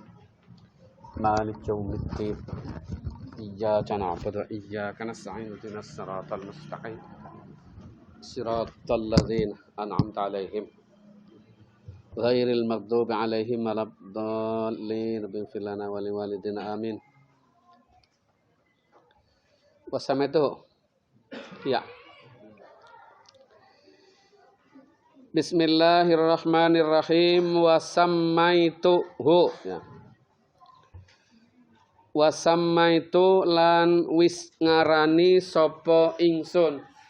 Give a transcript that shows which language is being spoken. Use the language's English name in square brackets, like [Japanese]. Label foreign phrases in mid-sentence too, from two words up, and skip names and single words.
[Arabic] مالك يوم الدين. إياك نعبد وإياك نستعين. اهدنا الصراط المستقيم صراط الذين أنعمت عليهم غير المغضوب عليهم ولا الضالين. اغفر لنا ولوالدينا آمين وسميت. Ya. بسم الله الرحمن الرحيم. وسميته يا. [Javanese] Wasamaitu lan wis ngarani sapa ingsun.